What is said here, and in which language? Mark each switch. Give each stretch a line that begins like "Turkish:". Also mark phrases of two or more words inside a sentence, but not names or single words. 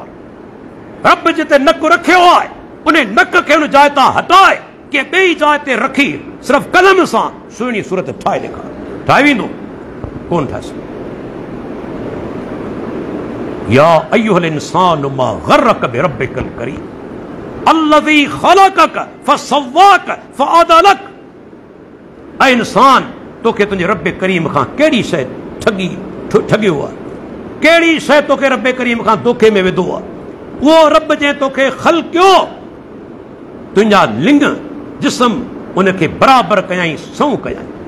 Sindhi: रब जिते नक रखियो आहे, उन नक खे उन जाइ तां हटाए के ॿई जाइ ते रखी सिर्फ़ कलम सां सुहिणी सूरत ठाहे ॾेखार। ठाहे वेंदो? कोन ठाहे सघे।
Arabic: يا أيها الإنسان ما غرك بربك الكريم الذي خلقك فسواك فعدلك.
Sindhi: ऐ इंसान, तोखे तुंहिंजे रब करीम खां कहिड़ी शइ ठगियो आहे, कहिड़ी शइ तोखे रब करीम खां धोखे में विधो आहे? उहो रब जंहिं तोखे ख़लक़ियो, तुंहिंजा लिंग जिस्म उनखे बराबरि कयाई, सऊं कयाई।